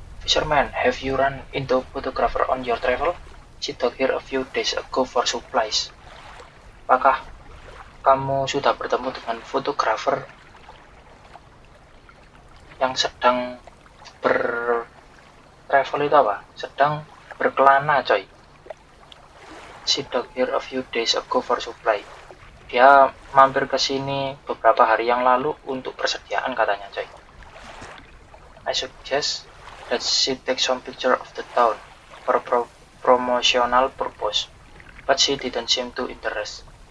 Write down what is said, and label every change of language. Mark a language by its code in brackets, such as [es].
[en] Fisherman, have you run into photographer on your travel? She docked here a few days ago for supplies. [id] Apakah kamu sudah bertemu dengan fotografer yang sedang travel itu apa? Sedang berkelana, coy. [en] She docked here a few days ago for supply. [id] Dia mampir ke sini beberapa hari yang lalu untuk persediaan, katanya, coy. [en] I suggest that she take some picture of the town for promotional purpose, but she didn't seem to interest.